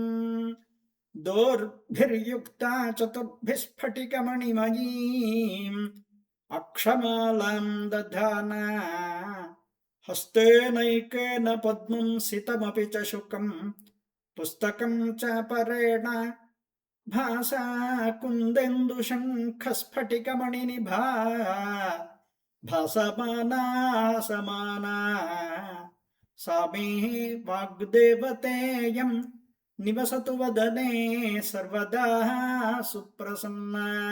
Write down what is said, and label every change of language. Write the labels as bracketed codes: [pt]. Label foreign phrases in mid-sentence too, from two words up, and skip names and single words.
[sa] दोर्भिर्युक्ता चतुर्भिस्स्फटिकमणिमयीम् अक्षमालां दधाना हस्तेनैकेन पद्मं सितमपि च शुकं पुस्तकं च परेण भासा कुन्देन्दुशङ्खस्फटिकमणिनिभा भासमाना समाना सा मे वाग्देवतेयं निवसतु वदने सर्वदा सुप्रसन्ना.